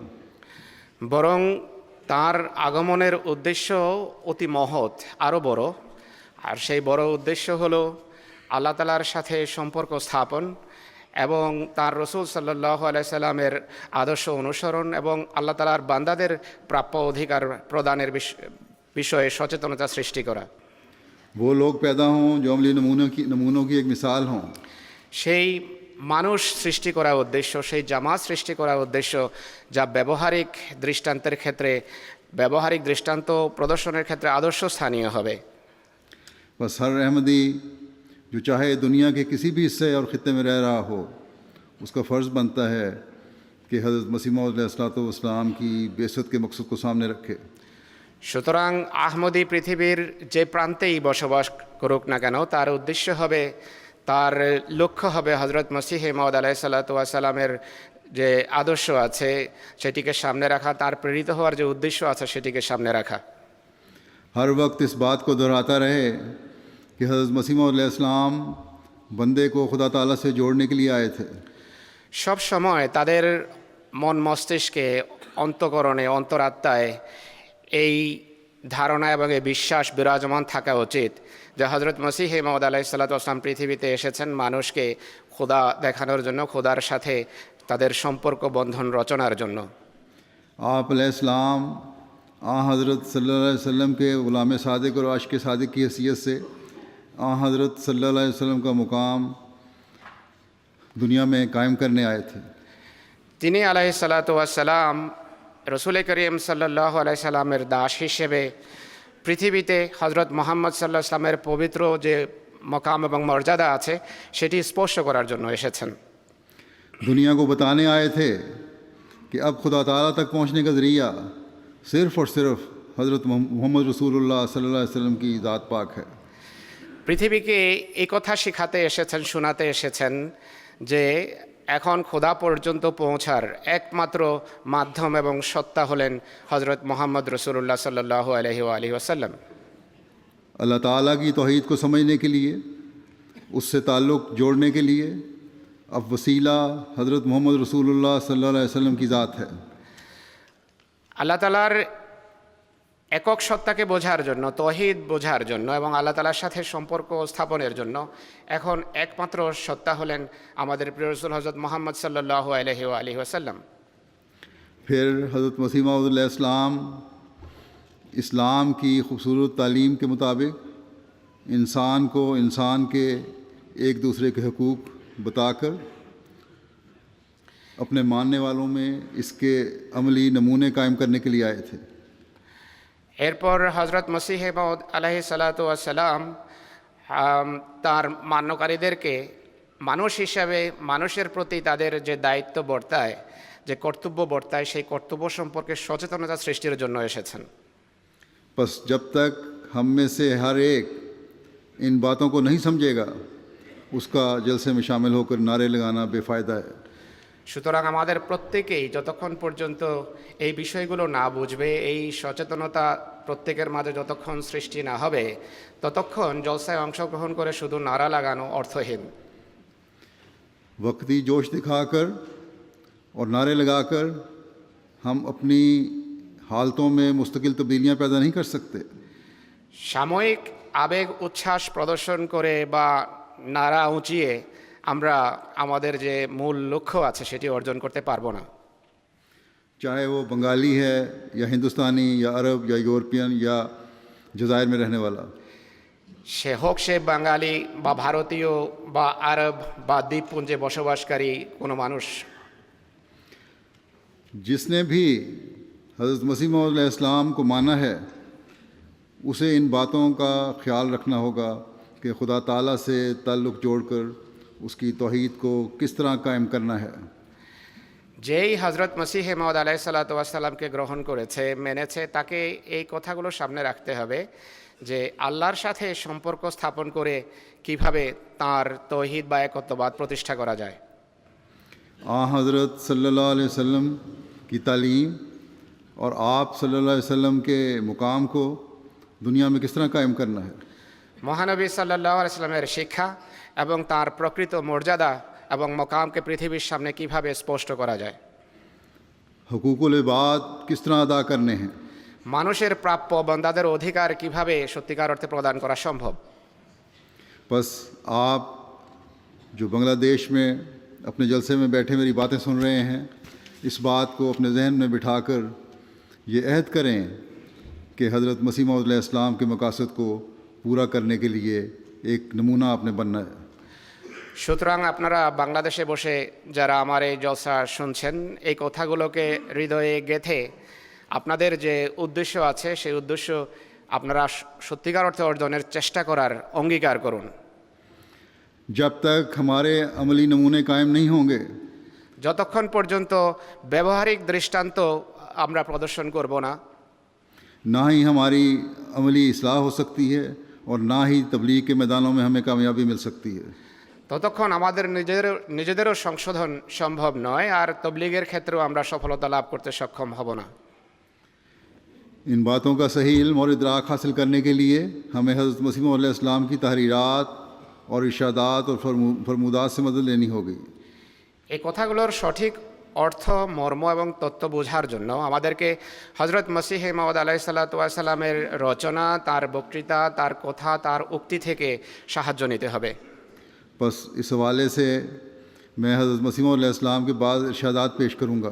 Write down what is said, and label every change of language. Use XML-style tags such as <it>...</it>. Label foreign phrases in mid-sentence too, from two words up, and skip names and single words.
<bn>বরং তার আগমনের উদ্দেশ্য অতি মহৎ, আরও বড়। আর সেই বড় উদ্দেশ্য হলো আল্লাহ তাআলার সাথে সম্পর্ক স্থাপন এবং তার রসুল</bn> <ar>صلى الله عليه سلم</ar> <bn>আদর্শ অনুসরণ এবং আল্লাহ তাআলার বান্দাদের প্রাপ্য অধিকার প্রদানের বিষয়ে সচেতনতা সৃষ্টি করা।</bn> <ur>وہ لوگ پیدا ہوں جو عملی نمونوں کی ایک مثال ہوں۔</ur> <bn>সেই মানুষ সৃষ্টি করার উদ্দেশ্য, সেই জামাত সৃষ্টি করার উদ্দেশ্য যা ব্যবহারিক দৃষ্টান্তের ক্ষেত্রে, ব্যবহারিক দৃষ্টান্ত প্রদর্শনের ক্ষেত্রে আদর্শ স্থানীয় হবে।</bn> <ur>بس ہر احمدی جو چاہے دنیا کے کسی بھی حصے اور خطے میں رہ رہا ہو، اس کا فرض بنتا ہے کہ حضرت مسیح موعود</ur> <ar>علیہ الصلوۃ والسلام</ar> <ur>کی بعثت کے مقصد کو سامنے رکھے۔</ur> <bn>সুতরাং আহমদী পৃথিবীর যে প্রান্তেই বসবাস করুক না কেন, তার উদ্দেশ্য হবে, তার লক্ষ্য হবে হজরত মসিহে মাউদ</bn> <ar>عليه الصلاة والسلام</ar> <bn>যে আদর্শ আছে সেটিকে সামনে রাখা, তার প্রেরিত হওয়ার যে উদ্দেশ্য আছে সেটিকে সামনে রাখা।</bn> <ur>ہر وقت اس بات کو دہراتا رہے کہ حضرت مسیح موعود</ur> <ar>علیہ السلام</ar> <ur>بندے کو خدا تعالیٰ سے جوڑنے کے لیے آئے تھے۔</ur> <bn>সব সময় তাদের মন মস্তিষ্কে, অন্তঃকরণে, অন্তরাত্মায় এই ধারণা এবং এই বিশ্বাস বিরাজমান থাকা উচিত যে হজরত মসিহে মাউদ</bn> <ar>عليه الصلاة والسلام</ar> <bn>পৃথিবীতে এসেছেন মানুষকে খোদা দেখানোর জন্য, খোদার সাথে তাদের সম্পর্ক বন্ধন রচনার জন্য।</bn> <ur>آپ</ur> <ar>علیہ السلام</ar> <ur>حضرت</ur> <ar>صلی اللہ علیہ وسلم</ar> <ur>کے غلام صادق اور عاشق صادق کی حیثیت سے حضرت</ur> <ar>صلی اللہ علیہ وسلم</ar> <ur>کا مقام دنیا میں قائم کرنے آئے تھے۔</ur> <bn>তিনি</bn> <ar>عليه الصلاة والسلام</ar> <bn>রসুল করিম</bn> <ar>صلى الله عليه سلم</ar> <bn>দাস হিসেবে পৃথিবীতে হজরত মুহাম্মদ</bn> <ar>صلى الله عليه سلم</ar> <bn>পবিত্র যে মকাম এবং মর্যাদা আছে সেটি স্পর্শ করার জন্য এসেছেন।</bn> <ur>دنیا کو بتانے آئے تھے کہ اب خدا تعالیٰ تک پہنچنے کا ذریعہ صرف اور صرف حضرت محمد رسول اللہ</ur> <ar>صلی اللہ علیہ وسلم</ar> <ur>کی ذات پاک ہے۔</ur> <bn>পৃথিবীকে এই কথা শেখাতে এসেছেন, শোনাতে এসেছেন যে এখন খোদা পর্যন্ত পৌঁছার একমাত্র মাধ্যম এবং সত্তা হলেন হজরত মুহাম্মদ রসুল্লাহ</bn> <ar>صلى الله عليه وسلم.</ar> <ur>اللہ تعالیٰ کی توحید کو سمجھنے کے لیے، اس سے تعلق جوڑنے کے لیے اب وسیلہ حضرت محمد رسول اللہ</ur> <ar>صلی اللہ علیہ وسلم</ar> <ur>کی ذات ہے۔</ur> <bn>আল্লাহ তাআলার একক সত্তাকে বোঝার জন্য, তৌহিদ বোঝার জন্য এবং আল্লাহ তাআলার সাথে সম্পর্ক স্থাপনের জন্য এখন একমাত্র সত্তা হলেন আমাদের প্রিয় রাসূল হযরত মুহাম্মদ</bn> <ar>صلى الله عليه وسلم.</ar> <ur>پھر حضرت مسیح موعود</ur> <ar>علیہ السلام</ar> <ur>اسلام کی خوبصورت تعلیم کے مطابق انسان کو انسان کے ایک دوسرے کے حقوق بتا کر اپنے ماننے والوں میں اس کے عملی نمونے قائم کرنے کے لیے آئے تھے۔</ur> <bn>এরপর হজরত মসিহে মাউদ</bn> <ar>عليه الصلاة والسلام</ar> <bn>তার মান্যকারীদেরকে মানুষ হিসাবে মানুষের প্রতি তাদের যে দায়িত্ব বর্তায়, যে কর্তব্য বর্তায়, সেই কর্তব্য সম্পর্কে সচেতনতা সৃষ্টির জন্য এসেছেন।</bn> <ur>بس جب تک ہم میں سے ہر ایک ان باتوں کو نہیں سمجھے گا، اس کا جلسے میں شامل ہو کر نعرے لگانا بے فائدہ ہے۔</ur> <bn>সুতরাং আমাদের প্রত্যেকেই যতক্ষণ পর্যন্ত এই বিষয়গুলো না বুঝবে, এই সচেতনতা প্রত্যেকের মাঝে যতক্ষণ সৃষ্টি না হবে, ততক্ষণ জলসায় অংশগ্রহণ করে শুধু নারা লাগানো অর্থহীন।</bn> <ur>وقتی جوش دکھا کر اور نعرے لگا کر ہم اپنی حالتوں میں مستقل تبدیلیاں پیدا نہیں کر سکتے.</ur> <bn>সাময়িক আবেগ উচ্ছ্বাস প্রদর্শন করে বা নারা উঁচিয়ে আমরা আমাদের যে মূল লক্ষ্য আছে সেটি অর্জন করতে পারবো না।</bn> <ur>چاہے وہ بنگالی ہے یا ہندوستانی یا عرب یا یوروپین یا جزائر میں رہنے والا.</ur> <bn>সে হোক সে বাঙালি বা ভারতীয় বা আরব বা দ্বীপপুঞ্জে বসবাসকারী কোনো মানুষ।</bn> <ur>جس نے بھی حضرت مسیح موعود علیہ السلام کو مانا ہے اسے ان باتوں کا خیال رکھنا ہوگا کہ خدا تعالیٰ سے تعلق جوڑ کر اس کی توحید کو کس طرح قائم کرنا ہے.</ur> <bn>যেই হজরত মসিহ মাউদ আলাইহিসসালামকে গ্রহণ করেছে মেনেছে তাকে এই কথাগুলো সামনে রাখতে হবে যে আল্লাহর সাথে সম্পর্ক স্থাপন করে কিভাবে তার তৌহিদ বা একত্ববাদ প্রতিষ্ঠা করা যায়।</bn> <ur>हज़रत</ur> <ar>صلى الله عليه وسلم</ar> <ur>کی تعلیم اور آپ</ur> <ar>صلى الله عليه وسلم</ar> <ur>کے مقام کو دنیا میں کس طرح قائم کرنا ہے.</ur> <bn>মহানবী সাল্লাল্লাহু আলাইহি সাল্লামের শিক্ষা এবং তার প্রকৃত মর্যাদা এবং মকামকে পৃথিবীর সামনে কিভাবে স্পষ্ট করা যায়।</bn> <ur>حقوق العباد کس طرح ادا کرنے ہیں.</ur> <bn>মানুষের প্রাপ্য বান্দাদের অধিকার কিভাবে সত্যিকার অর্থে প্রদান করা সম্ভব।</bn> <ur>بس آپ جو بنگلہ دیش میں اپنے جلسے میں بیٹھے میری باتیں سن رہے ہیں اس بات کو اپنے ذہن میں بٹھا کر یہ عہد کریں کہ حضرت مسیح موعود علیہ السلام کے مقاصد کو پورا کرنے کے لیے ایک نمونہ آپ نے بننا ہے.</ur> <bn>সুতরাং আপনারা বাংলাদেশে বসে যারা আমার এই জলসা শুনছেন এই কথাগুলোকে হৃদয়ে গেঁথে আপনাদের যে উদ্দেশ্য আছে সেই উদ্দেশ্য আপনারা সত্যিকার অর্থে অর্জনের চেষ্টা করার অঙ্গীকার করুন।</bn> <ur>جب تک ہمارے عملی نمونے قائم نہیں ہوں گے</ur> <bn>যতক্ষণ পর্যন্ত ব্যবহারিক দৃষ্টান্ত আমরা প্রদর্শন করব না</bn> <ur>نہ ہی ہماری عملی اصلاح ہو سکتی ہے اور نہ ہی تبلیغ کے میدانوں میں ہمیں کامیابی مل سکتی ہے.</ur> <bn>ততক্ষণ আমাদের নিজেদেরও সংশোধন সম্ভব নয় আর তবলিগের ক্ষেত্রেও আমরা সফলতা লাভ করতে সক্ষম হব না।</bn> <ur>ان باتوں کا صحیح علم اور ادراک حاصل کرنے کے لیے ہمیں حضرت مسیح موعود علیہ السلام کی تحریرات اور ارشادات اور فرمودات سے مدد لینی ہوگی.</ur> <bn>এই কথাগুলোর সঠিক অর্থ মর্ম এবং তত্ত্ব বোঝার জন্য আমাদেরকে হজরত মসিহ মাউদ আলাইহিসসালামের রচনা তার বক্তৃতা তার কথা তার উক্তি থেকে সাহায্য নিতে হবে।</bn> <ur>بس اس حوالے سے میں حضرت مسیح موعود علیہ السلام کے بعد ارشادات پیش کروں گا.</ur>